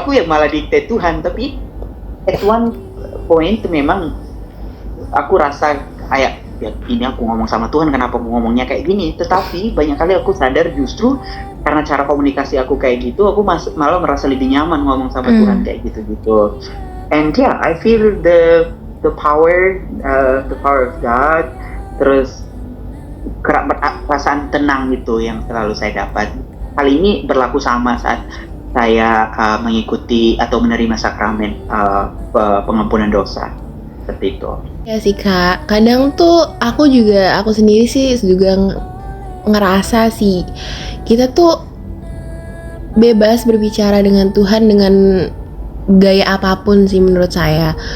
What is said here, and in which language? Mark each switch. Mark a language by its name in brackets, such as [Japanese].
[Indonesian] Aku ya malah dikte Tuhan. Tapi [English] at one point [Indonesian] memang aku rasa kayak, ya ini aku ngomong sama Tuhan, kenapa aku ngomongnya kayak gini. Tetapi banyak kali aku sadar justru karena cara komunikasi aku kayak gitu, aku malah merasa lebih nyaman ngomong sama Tuhan kayak gitu-gitu. [English] And yeah, I feel the power of God. [Indonesian] Terus perasaan tenang itu yang selalu saya dapat. Hal ini berlaku sama saat saya mengikuti atau menerima sakramen pengampunan dosa, seperti itu. Ya sih Kak, kadang tuh aku sendiri sih juga ngerasa sih, kita tuh bebas berbicara dengan Tuhan dengan gaya apapun sih menurut saya.